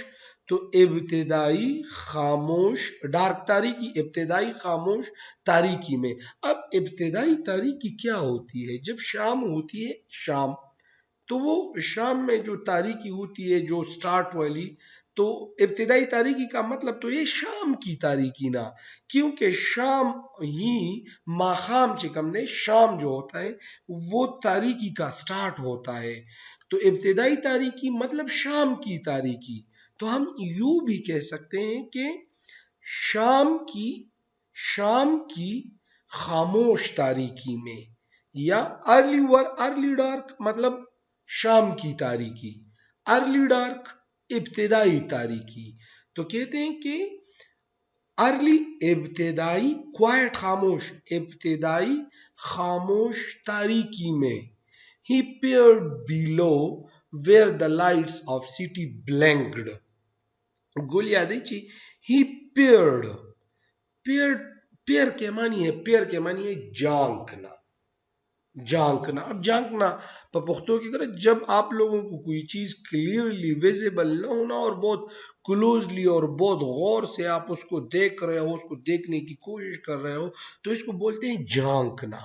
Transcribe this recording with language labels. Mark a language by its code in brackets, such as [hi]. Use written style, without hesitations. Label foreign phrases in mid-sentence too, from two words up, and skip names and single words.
[ur] تو ابتدائی خاموش ڈارک تاریکی، ابتدائی خاموش تاریکی میں. اب ابتدائی تاریکی کیا ہوتی ہے؟ جب شام ہوتی ہے، شام، تو وہ شام میں جو تاریکی ہوتی ہے، جو سٹارٹ والی، تو ابتدائی تاریکی کا مطلب تو یہ شام کی تاریکی نا، کیونکہ شام ہی ماخام چکم نے، شام جو ہوتا ہے وہ تاریکی کا سٹارٹ ہوتا ہے. تو ابتدائی تاریکی مطلب شام کی تاریکی. تو ہم یوں بھی کہہ سکتے ہیں کہ شام کی خاموش تاریکی میں، یا [en] early dark [ur] مطلب شام کی تاریکی، [en] early dark [ur] ابتدائی تاریکی. تو کہتے ہیں کہ ارلی ابتدائی کوائٹ خاموش، ابتدائی خاموش تاریکی میں. [en] He peered below where the lights of city blinked. [ur] گول یاد ہے چی. [en] He peered. [ur] پیر کے معنی ہے جانکنا. اب جانکنا پختو کی طرح جب آپ لوگوں کو کوئی چیز [en] clearly visible [ur] نہ ہونا اور بہت کلوزلی اور بہت غور سے آپ اس کو دیکھ رہے ہو، اس کو دیکھنے کی کوشش کر رہے ہو، تو اس کو بولتے ہیں جانکنا.